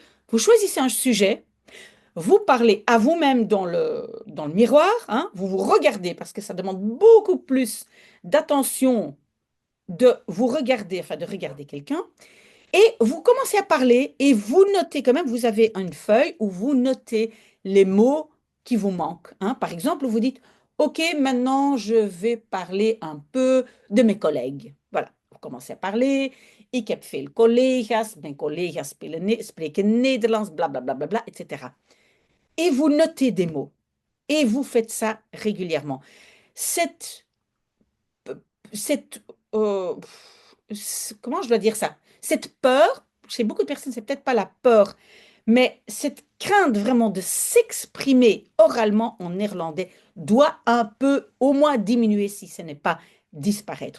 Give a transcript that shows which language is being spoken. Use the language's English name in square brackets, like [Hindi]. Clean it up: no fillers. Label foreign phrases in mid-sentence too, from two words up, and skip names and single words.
[French] Vous choisissez un sujet, vous parlez à vous-même dans le miroir, hein, vous vous regardez parce que ça demande beaucoup plus d'attention de vous regarder, enfin de regarder quelqu'un, et vous commencez à parler et vous notez quand même, vous avez une feuille où vous notez les mots qui vous manquent, hein. Par exemple, vous dites, OK, maintenant je vais parler un peu de mes collègues. Voilà, vous commencez à parler. [Dutch] Ik heb veel collega's, mijn collega's spreken Nederlands, blablabla, bla, bla, bla, etc. [French] Et vous notez des mots. Et vous faites ça régulièrement. Cette, cette comment je dois dire ça? Cette peur, chez beaucoup de personnes, c'est peut-être pas la peur, mais cette crainte vraiment de s'exprimer oralement en néerlandais doit un peu au moins diminuer si ce n'est pas disparaître.